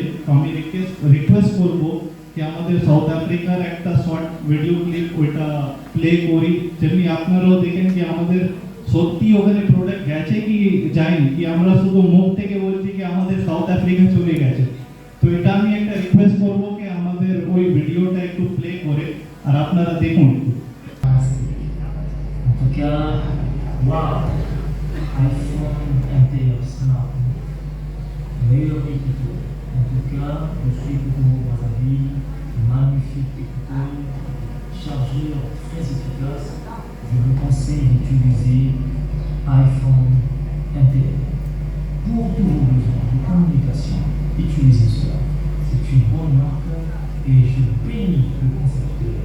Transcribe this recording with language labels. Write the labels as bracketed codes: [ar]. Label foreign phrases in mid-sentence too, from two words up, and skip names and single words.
[bn] তো আমি রিকোয়েস্ট করব কি আমাদের সাউথ আফ্রিকার একটা [en] short video clip [bn] ওইটা প্লে করি, যেমনি আপনারাও দেখেন কি আমাদের সত্যি ওখানে প্রোডাক্ট গেছে কি যায়নি, কি আমরা শুধু মুখ থেকে বলছি কি আমাদের সাউথ আফ্রিকা চলে গেছে। তো এটা আমি একটা রিকোয়েস্ট করব কি আমাদের ওই ভিডিওটা একটু প্লে করে আর আপনারা দেখুন। [fr] Wow, iPhone intérieur smart, meilleur écouteur. En tout cas, je suis pour Brazzaville, magnifique écouteur, chargeur très efficace. Je vous conseille d'utiliser iPhone intérieur. Pour tous vos besoins de communication, utilisez cela. C'est une bonne marque et je bénis le concepteur.